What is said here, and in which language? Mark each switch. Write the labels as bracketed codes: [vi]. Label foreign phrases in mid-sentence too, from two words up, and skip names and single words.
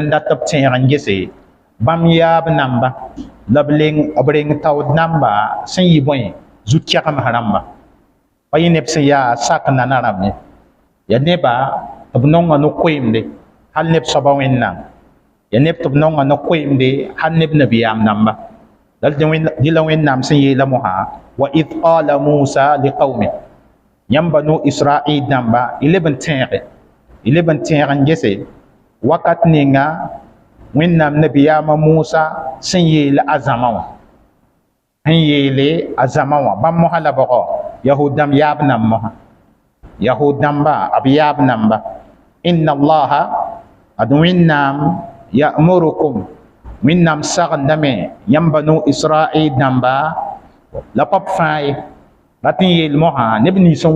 [mos] n dat b tẽeg n gese bãmb yaab namba la b reng taood namba sẽn yɩ bõe zu-kɛgems rãmba pa yẽ neb sẽn yaa sak nana rãmbe ya neba b nonga no-koeemde hal neb soaba wẽnnaam ya neb tɩ b nonga no-koeemde hal neb nabiyaam namba dɩ la wẽnnaam sẽn yeela mosã [ar] وإذ قال موسى لقومه [mos] yãmb banu israɩl dãmba y leb n tẽeg n gese wakat ninga wẽnnaam nabiyaamã musa sẽn yeele a zãma wã bãmb mosã la bɔgɔ yahud dãmb yaab nam mosã yahud dãmba b yaab namba [ar] إن الله [mos] ad wẽnnaam ya'murukum wẽnnaam sagendame yãmb banu israɩl dãmba la pap fãa ye rat n yeel mosã neb nins n